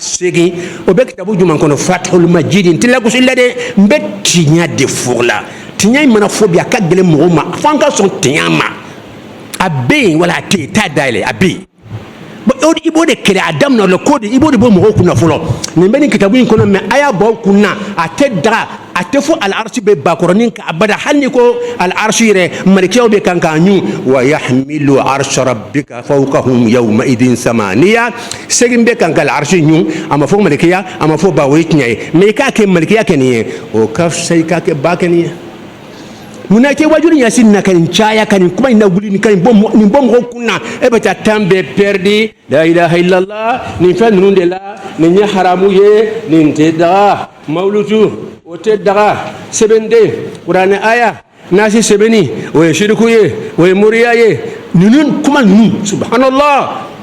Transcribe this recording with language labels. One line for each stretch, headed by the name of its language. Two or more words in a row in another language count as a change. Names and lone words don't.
Bambara: 8 o bɛ kitabu jumɛn kɔnɔ Fathul Majid n tɛ lagosi la dɛ n bɛ tiɲɛ de fɔ la tiɲɛ in mana fɔ bi a ka gɛlɛn mɔgɔw ma fo an ka sɔn tiɲɛ ma a bɛ yen wala a tɛ yen t'a dayɛlɛ a bɛ yen i b'o de kɛlɛ a daminɛ la ko de i b'o de bɔ mɔgɔw kunna fɔlɔ nin bɛ nin kitabu in kɔnɔ mɛ a y'a bɔ aw kunna a tɛ daga a tɛ fɔ al-arshi bɛ bakɔrɔnin kan abada hali ni ko al-arshi yɛrɛ malikiyaw bɛ kan k'a ɲun
Arabic: ويحمل عرش ربك فوقهم يومئذ ثمانية
Bambara: segin bɛ kan ka al-arshi ɲun a ma fɔ malikiya a ma fɔ ba o ye tiɲɛ ye mɛ i k'a kɛ malikiya kɛ nin ye o ka fisa i k'a kɛ ba kɛ nin ye munna i tɛ wajulu yasin na ka nin caya ka nin kuma in lawuli nin ka nin bɔ mɔgɔw kun na e bɛ taa temps bɛɛ perdi la
Arabic: إله إلا الله
Bambara: nin fɛn ninnu de la nin ye haramu ye nin tɛ daga mawludu o tɛ daga sɛbɛnden kuranɛ aya nasi sɛbɛnni o ye shiriku ye o ye moriya ye ninnu kuma ninnu subhanallah